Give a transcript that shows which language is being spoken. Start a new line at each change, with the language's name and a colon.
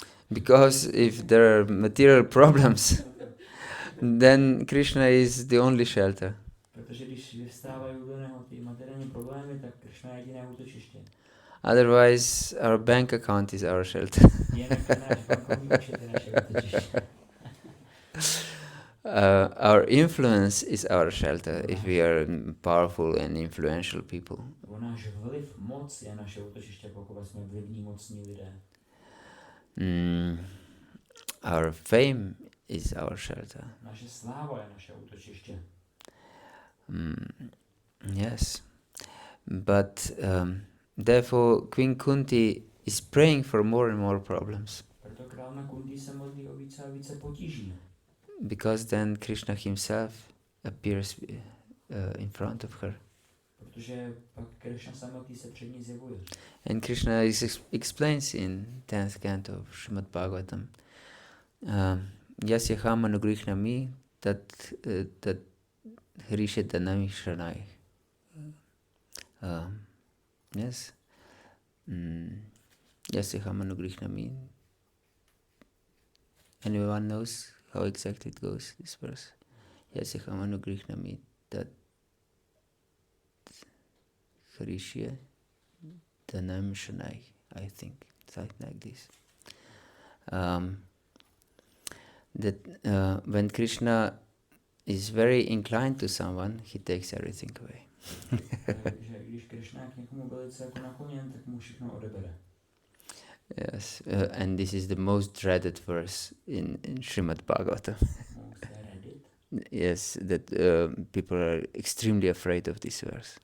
English: Because if there are material problems, then Krishna is the only shelter.
Czech: Protože když vyvstávají do něho ty materiální problémy, tak Krishna je jediné útočiště.
English: Otherwise, our bank account is our shelter.
Czech: Jinak náš bankovní účet je naše útočiště.
English: Our influence is our shelter if we are powerful and influential people.
Czech: Náš vliv, moc je naše útočiště, pokud jsme vlivní, mocní lidé.
English: Our fame is our shelter.
Czech: Naše sláva je naše útočiště.
English: Yes. But therefore Queen Kunti is praying for more and more problems.
Czech: Proto královna Kunti se modlí o více a více potíží.
English: Because then Krishna himself appears in front of her.
Czech: Protože pak Krishna samotný se před ní zjevuje.
English: And Krishna explains in 10th canto of Srimad Bhagavatam,
Sanskrit: Yasyaham anugrihnami tat hrishetanami shranai.
English: Yes.
Sanskrit: Yasyaham anugrihnami.
English: Anyone knows how exactly it goes, this verse?
Sanskrit: Yasyaham anugrihnami tat hrishetanami shranai.
English: I think something like this. That when Krishna is very inclined to someone, he takes everything away.
Czech: Že když Krishna je k někomu velice jako nakloněn, tak mu všechno odebere.
English: Yes, and this is the most dreaded verse in Srimad Bhagavatam. Yes, that people are extremely afraid of this verse.